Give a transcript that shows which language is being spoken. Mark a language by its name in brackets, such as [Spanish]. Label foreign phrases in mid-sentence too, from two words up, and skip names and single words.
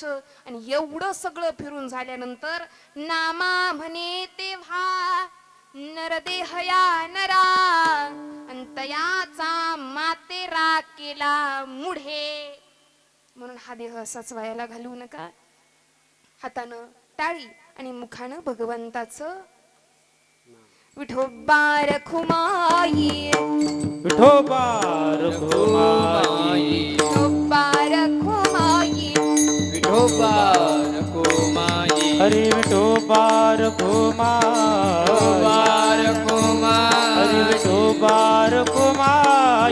[Marathi] आणि एवढं सगळं फिरून झाल्यानंतर नामा म्हणे तेव्हा नरदेहया नरा अंतयाचा मातेरा केला मुढे. म्हणून हा देह असाच वायाला घालवू नका. हातानं टाळी आणि मुखानं भगवंताचं विठोबा रखुमाई, विठोबा रखुमाई, विठोबा रखुमाई, विठोबा रखुमाई, हरी विठोबा रखुमाई, हरी विठोबा रखुमाई,